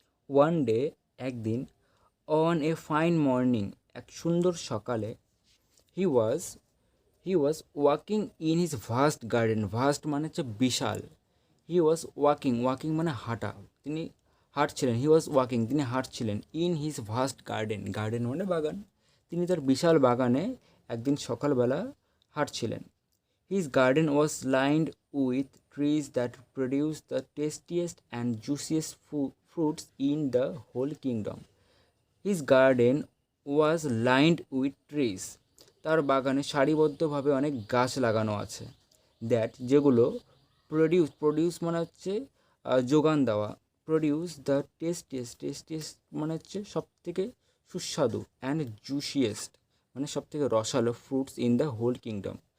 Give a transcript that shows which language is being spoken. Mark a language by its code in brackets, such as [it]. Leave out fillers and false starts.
[en] one day, [bn] একদিন, [en] on a fine morning, [bn] এক সুন্দর সকালে, [en] he was walking in his vast garden, vast [bn] মানে হচ্ছে বিশাল, [en] he was walking [bn] মানে হাঁটা, তিনি হাঁটছিলেন, তিনি হাঁটছিলেন, [en] in his vast garden [bn] মানে বাগান, তিনি তার বিশাল বাগানে একদিন সকালবেলা হাঁটছিলেন। [en] His garden was lined with trees that produce the tastiest and juiciest fruits in the whole kingdom. His garden was lined with trees. [bn] তার বাগানে সারিবদ্ধভাবে অনেক গাছ লাগানো আছে, [en] that [bn] যেগুলো প্রডিউস মানে হচ্ছে যোগান দেওয়া, [en] produce the tastiest [bn] মানে হচ্ছে সব থেকে সুস্বাদু, [en] and juiciest [bn] মানে সব থেকে রসালো, [en] Fruits in the whole kingdom.